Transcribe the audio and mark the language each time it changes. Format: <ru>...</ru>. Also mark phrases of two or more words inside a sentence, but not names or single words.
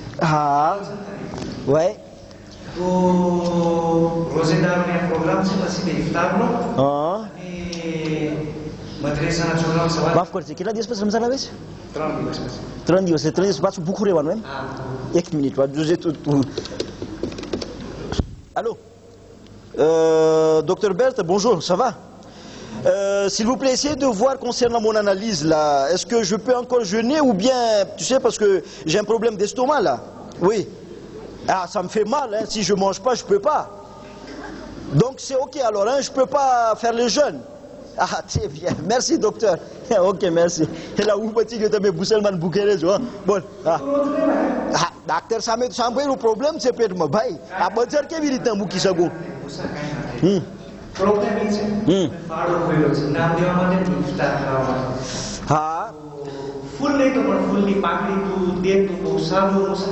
<gu>હા ભાઈ. તો રોઝેદારનો પ્રોગ્રામ છે મસ્જિદે ઇફતારનો. હા. અને મદ્રેસાના છોકરાઓ સવારે. માફ કરજે, કેટલા દિવસ પછી રમઝાન આવે છે? 3 દિવસ પછી. 3 દિવસ. 3 દિવસ પાછું ભૂખું રહેવાનું એમ? હા. એક મિનિટ વાત જોજે તું.</gu> <fr>Allô Docteur Berthe, bonjour, ça va? S'il vous plaît, essayez de voir concernant mon analyse là. Est-ce que je peux encore jeûner ou bien, tu sais, parce que j'ai un problème d'estomac là. Oui. Ah, ça me fait mal, hein. Si je mange pas, je peux pas. Donc c'est ok alors, hein. Je peux pas faire le jeûne. Ah, très bien. Merci docteur. Ok, merci. Et là, où petit que tu as musulman bouquet, tu vois? Bon. Ah.</fr> <gu>હા ડાક્ટર સામે તો સાંભળ્યું પ્રોબ્લેમ છે પેટમાં ભાઈ. આ બજાર કેવી રીતના મૂકી શકું? પ્રોબ્લેમ એ છે ફાળો ખોલ્યો છે નામ દેવા માટે ઇફતાર કરવા માટે. હા ફૂલ નહીં તો પણ ફૂલની પાકડી તું દે તો બહુ સારું હશે.</gu>